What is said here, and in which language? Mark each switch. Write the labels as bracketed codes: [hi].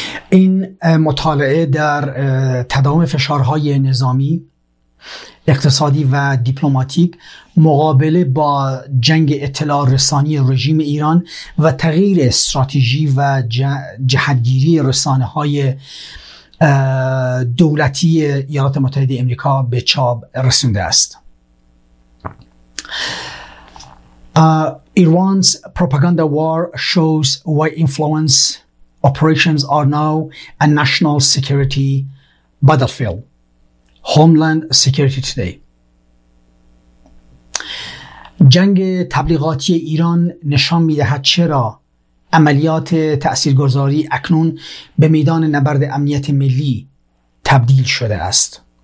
[fa] این مطالعه در تداوم فشارهای نظامی، اقتصادی و دیپلماتیک، مقابله با جنگ اطلاع رسانی رژیم ایران و تغییر استراتژی و جهتگیری رسانه‌های دولتی ایالات متحده آمریکا به چاپ رسونده است. [en] Iran's propaganda war shows why influence operations are now a national security battlefield. Homeland Security Today. [fa] جنگ تبلیغاتی ایران نشان می‌دهد چرا عملیات تأثیرگذاری اکنون به میدان نبرد امنیت ملی تبدیل شده است.